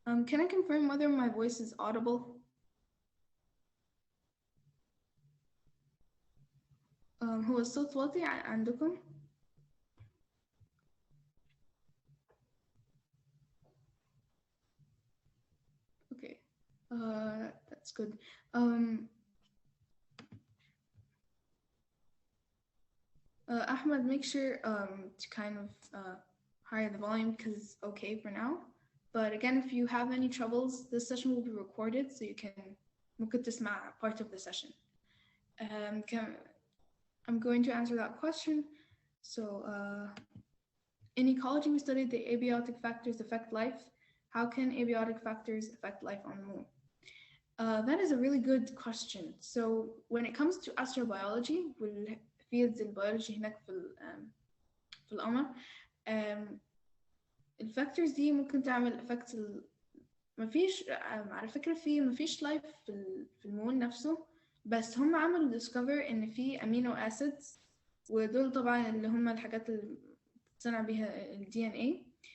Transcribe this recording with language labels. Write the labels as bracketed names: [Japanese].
[English] Can I confirm whether my voice is audible? [Arabic] هو الصوت واطي عندكم؟ [English] Okay, that's good. Ahmed, make sure to kind of higher the volume because it's okay for now. But again, if you have any troubles, this session will be recorded so you can [Arabic] ممكن تسمع [English] part of the session. I'm going to answer that question. So in ecology, we studied the abiotic factors affect life. How can abiotic factors affect life on the moon? That is a really good question. [Arabic] So when it comes to astrobiology, fields البيولوجي هناك في القمر، الفاكتورز دي ممكن تعمل effects مفيش على فكرة مفيش لايف في المون نفسه، بس هم عملوا discover إن في amino acids ودول طبعا اللي هم الحاجات اللي بتصنع بيها ال DNA.